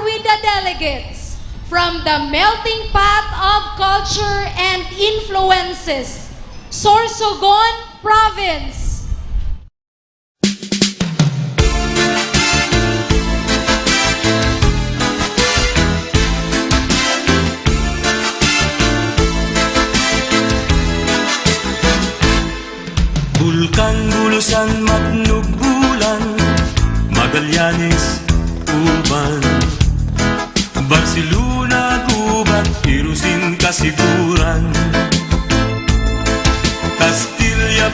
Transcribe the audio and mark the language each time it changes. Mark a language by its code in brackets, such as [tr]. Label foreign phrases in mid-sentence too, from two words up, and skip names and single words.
[en] with the delegates from the melting pot of culture and influences, Sorsogon Province. Bulkan, Bulusan, Magnubulan, Magallanes, Uban, Barcelona, Gubat, Irusin, Kasiguran, Castilla,